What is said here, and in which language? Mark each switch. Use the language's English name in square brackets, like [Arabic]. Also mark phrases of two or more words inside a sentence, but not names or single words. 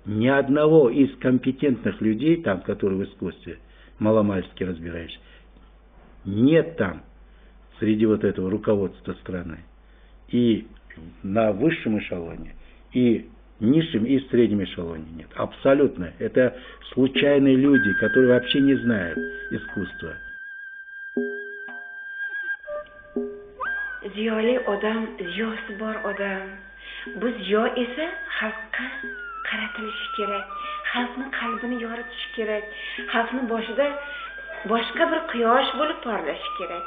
[Russian] Ни одного из компетентных людей, там, которые в искусстве маломальски разбираешься, нет там среди вот этого руководства страны. И на высшем эшелоне, и низшем, и среднем эшелоне нет. Абсолютно. Это случайные люди, которые вообще не знают искусства. [Uzbek] Ziyoli odam, ziyosi bor odam. Bu ziyo esa xalqqa qaratilishi kerak. Xalqning qalbini yoritish kerak. Xalqning boshida boshqa bir quyosh bo'lib porlashi kerak.